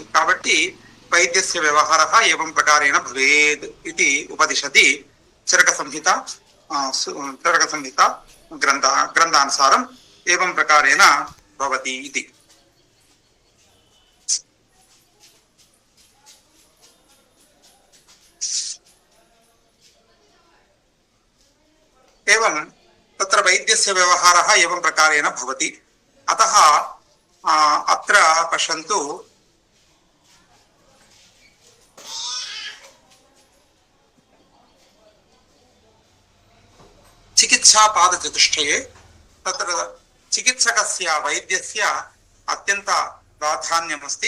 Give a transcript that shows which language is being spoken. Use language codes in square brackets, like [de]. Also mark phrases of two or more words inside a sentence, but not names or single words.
[sa] కాబట్టి వైద్యస్య వ్యవహారः ఏవం ప్రకారేణ భవేద్ ఇది ఉపదిశతి చరక సంహిత గ్రంథానుసారం ఏవం ప్రకారేణ భవతి ఇది. एवं तत्र वैद्यस्य व्यवहारः एवं प्रकारेण भवति. अतः अत्र पश्यन्तु चिकित्सापादचतुष्टये तत्र चिकित्सकस्य वैद्यस्य अत्यन्त प्राधान्यमस्ति.